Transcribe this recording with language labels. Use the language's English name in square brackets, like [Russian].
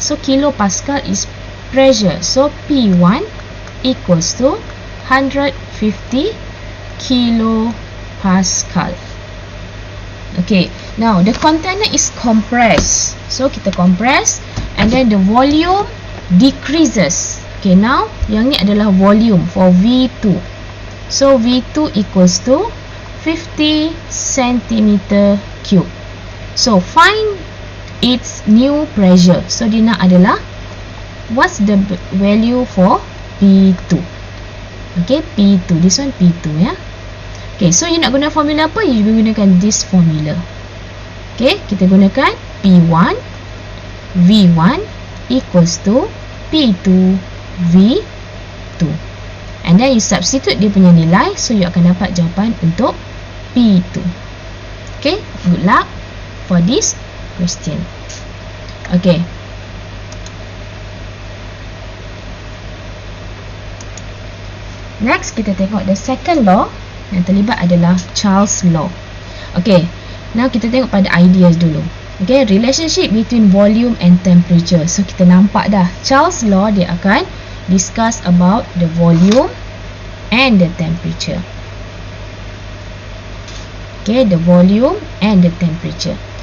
[English] So kilopascal is pressure. So P1 equals to 150 kilopascal. Okay, now the container is compressed. So kita compress and then the volume decreases. Okay, now [Malay] yang ni adalah [English] volume for V2. So V2 equals to 50 centimeter cube. So find its new pressure. So [Malay] dia nak adalah [English] what's the value for P2. Okay, P2. This one P2 ya. Okay, so you [Malay] nak guna formula apa? [English] You gunakan this formula. Okay, [Malay] kita gunakan [English] P1 V1 equals to P2 V2. And then you substitute [Malay] dia punya nilai, so you akan dapat jawapan untuk P2. [English] Okay, good luck for this question. Okay. Next, [Malay] kita tengok [English] the second law. [Malay] Yang terlibat adalah Charles' law. [English] Okay, now [Malay] kita tengok pada ideas dulu. [English] Okay, relationship between volume and temperature. So [Malay] kita nampak dah [English] Charles' law [Malay] dia akan [English] discuss about the volume and the temperature. Okay, the volume and the temperature.